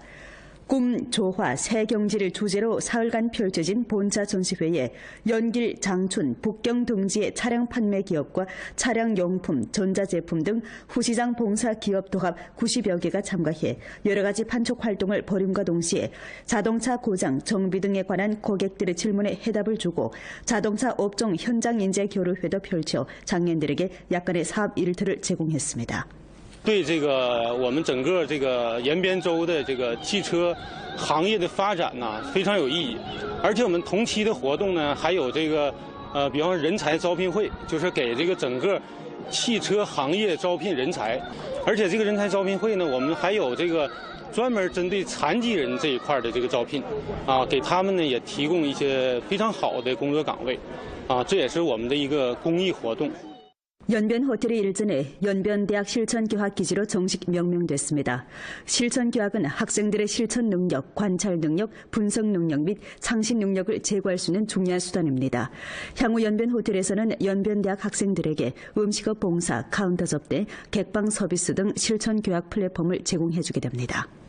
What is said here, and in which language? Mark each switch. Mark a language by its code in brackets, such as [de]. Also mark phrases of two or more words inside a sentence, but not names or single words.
[ko] 꿈, 조화, 새 경지를 주제로 사흘간 펼쳐진 본차 전시회에 연길, 장춘, 북경 등지의 차량 판매 기업과 차량 용품, 전자제품 등 후시장 봉사 기업 도합 90여 개가 참가해 여러 가지 판촉 활동을 벌임과 동시에 자동차 고장, 정비 등에 관한 고객들의 질문에 해답을 주고 자동차 업종 현장 인재 교류회도 펼쳐 장년들에게 약간의 사업 일터를 제공했습니다. [zh] 对这个我们整个这个延边州的这个汽车行业的发展呢非常有意义，而且我们同期的活动呢还有这个比方说人才招聘会，就是给这个整个汽车行业招聘人才，而且这个人才招聘会呢我们还有这个专门针对残疾人这一块的这个招聘给他们呢也提供一些非常好的工作岗位这也是我们的一个公益活动。 [ko] 연변호텔이 일전에 연변대학 실천교학기지로 정식 명명됐습니다. 실천교학은 학생들의 실천 능력, 관찰 능력, 분석 능력 및 창신 능력을 제고할 수 있는 중요한 수단입니다. 향후 연변호텔에서는 연변대학 학생들에게 음식업 봉사, 카운터 접대, 객방 서비스 등 실천교학 플랫폼을 제공해주게 됩니다.